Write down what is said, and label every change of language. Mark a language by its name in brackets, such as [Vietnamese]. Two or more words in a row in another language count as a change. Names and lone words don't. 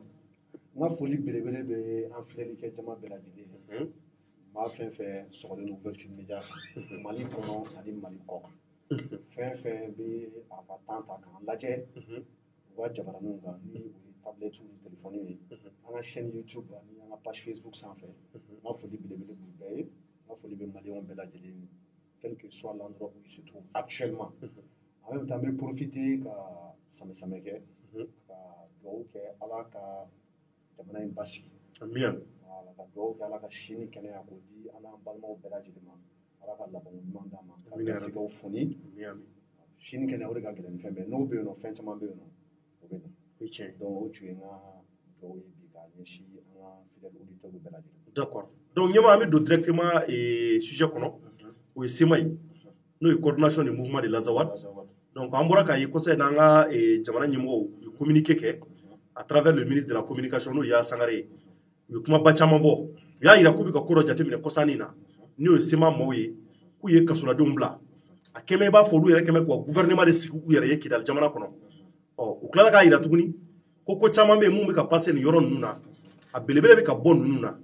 [Bambara] n ka foli belebele bɛ an filɛlikɛ jama bɛɛ lajɛlen ye maa fɛn fɛn sɔgɔlen don [French] ouverture média [Bambara] kan Mali kɔnɔ ani Mali kɔ kan fɛn fɛn bɛ a ka temps ta k'an lajɛ u ka jabaraninw kan ni o ye tablette ni téléphone ye an ka chaîne YouTube ani an ka page Facebook sanfɛ n ka foli belebele b'u bɛɛ ye n ka foli bɛ Malien bɛɛ lajɛlen ye [French] quel que soit l'endroit où il se trouve actuellement en même temps [Bambara] n bɛ profiter ka samɛ kɛ ka dugawu kɛ Ala ka jamana in basigi Amiin. Voilà, ka duwawu kɛ Ala ka si ni kɛnɛya k'o di an n'an balimaw bɛɛ lajɛlen ma. Ala ka laban ɲuman d'an ma. Ka garisigɛw foni. Si ni kɛnɛya o de ka gɛlɛn ni fɛn bɛɛ. N'o bɛ yen nɔ, fɛn caman bɛ yen nɔ, o bɛ na. Donc o tun ye n ka duwawu ye bi k'a ɲɛsin an ka [French] fidèles auditeurs [Bambara] bɛɛ lajɛlen. D'accord. Donc ɲɛmaa an bɛ don [French] directement sujet [Bambara] kɔnɔ. O ye SEMA ye. N'o ye coordination du mouvement de l'Azawad. Donc an bɔra k'a ye kosɛbɛ n'an ka jamana ɲɛmɔgɔw u communiqué kɛ [French] à travers le ministre de la communication [Bambara] n'o ye Yaya Sangare ye. U ye kumaba caman fɔ. U y'a jira k'u bɛ ka ko dɔ jateminɛ kɔsannin na. N'o ye SEMA maaw ye k'u ye kasoladenw bila. A kɛmɛ i b'a fɔ olu yɛrɛ kɛmɛ k'u ka gouvernement de sigi u yɛrɛ ye Kidali jamana kɔnɔ. U tilala k'a jira tuguni ko caman bɛ yen mun bɛ ka passer nin yɔrɔ ninnu na a belebele bɛ ka bɔ ninnu na.